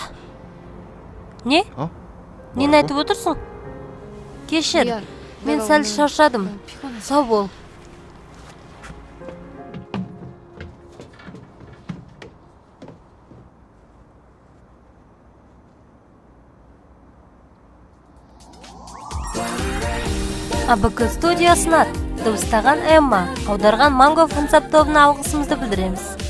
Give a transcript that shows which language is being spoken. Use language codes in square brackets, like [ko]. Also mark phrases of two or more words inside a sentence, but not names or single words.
[kk] Не? [ko] 어? [kk] Нені [ko] 뭐라고? [kk] айтып отырсың? Кешір, [ko] 미안. [kk] мен [ko] 내가 [kk] сәл [ko] 오늘 [kk] шаршадым. 너무 피곤해서. Сау бол. АБК студиясына дыбыстаған Эмма, аударған Манго фонсап тобына алғысымызды білдіреміз.